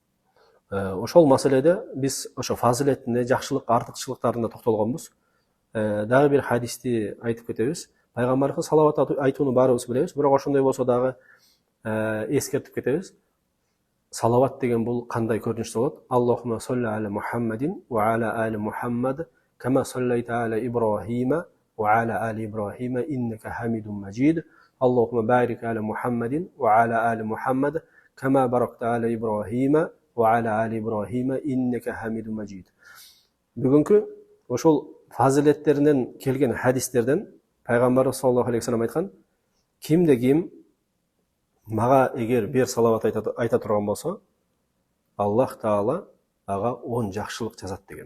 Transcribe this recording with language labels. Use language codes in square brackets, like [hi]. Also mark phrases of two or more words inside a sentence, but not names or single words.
[ky] Ошол маселеде биз ошо фазилетине, жакшылык, артыкчылыктарына токтолгонбуз. Дагы бир хадисти айтып кетебиз. Пайгамбарыбызга салават айтууну баарыбыз билебиз, бирок ошондой болсо дагы эскертип кетебиз. Салават деген бул кандай көрүнүштө болот? [ar] اللهم صل على محمد وعلى آل محمد، كما صليت على إبراهيم وعلى آل إبراهيم إنك حميد مجيد. اللهم بارك على محمد وعلى آل محمد، كما باركت على إبراهيم وعلى آل إبراهيم إنك حميد مجيد. [ky] Бүгүнкү ошол фазилеттеринен келген хадистерден пайгамбарыбыз [ar] صلى الله عليه وسلم [ky] айткан, кимде ким мага эгер бир салават айта турган болсо, Аллах Таала ага 10 жакшылык жазат деген.